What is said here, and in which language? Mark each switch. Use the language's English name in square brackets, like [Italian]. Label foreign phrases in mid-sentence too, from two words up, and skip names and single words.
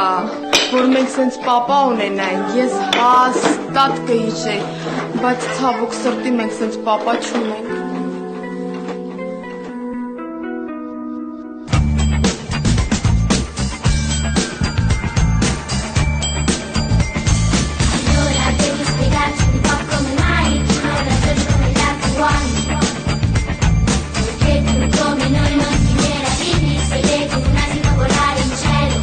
[Armenian] որ մենք սենց պապա ունենայինք, ես հաստատ կհիշեի, բայց ցավոք սրտի մենք սենց պապա չունենք։ [Italian] Allora devi spiegarci un po' come mai non ragioni come gli altri uomini. Perché tu come noi non ti meravigli se vedi un asino volare in cielo.